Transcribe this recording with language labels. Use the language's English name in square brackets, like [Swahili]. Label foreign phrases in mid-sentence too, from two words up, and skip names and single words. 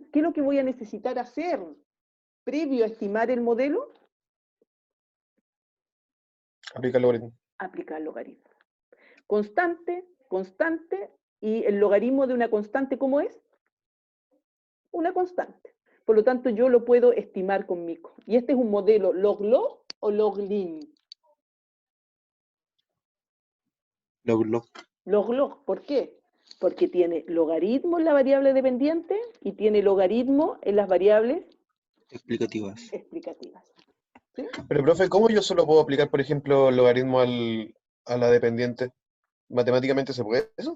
[Spanish] ¿Qué es lo que voy a necesitar hacer previo a estimar el modelo? Aplicar el logaritmo. Aplicar el logaritmo. Constante, constante, y el logaritmo de una constante, ¿cómo es? Una constante. Por lo tanto, yo lo puedo estimar con Mico. Y este es un modelo log-log o log-lin. Log-log. Log-log, ¿por qué? Porque tiene logaritmo en la variable dependiente y tiene logaritmo en las variables Explicativas. explicativas. ¿Sí? Pero, profe, ¿cómo yo solo puedo aplicar, por ejemplo, logaritmo a la dependiente? ¿Matemáticamente se puede eso?